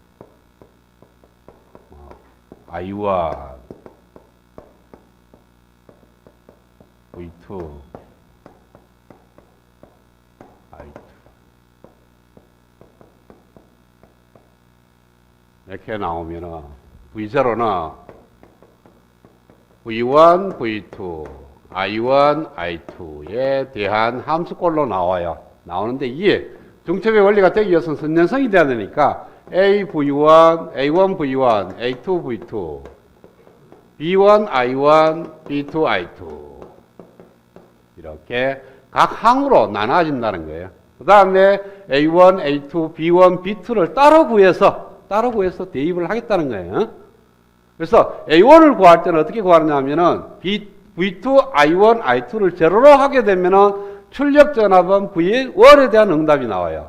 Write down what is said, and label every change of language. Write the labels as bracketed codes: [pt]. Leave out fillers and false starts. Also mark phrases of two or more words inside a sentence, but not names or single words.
[ko] I1, V2, I2 이렇게 나오면은 V0는 V1, V2, I1, I2에 대한 함수꼴로 나와요. 나오는데 이게 중첩의 원리가 되기 위해서는 선연성이 돼야 되니까 A, V1, A1, V1, A2, V2, B1, I1, B2, I2 이렇게 각 항으로 나눠진다는 거예요. 그 다음에 A1, A2, B1, B2를 따로 구해서 대입을 하겠다는 거예요. 그래서 A1을 구할 때는 어떻게 구하느냐면은 V2, I1, I2를 제로로 하게 되면은 출력 전압은 V1에 대한 응답이 나와요.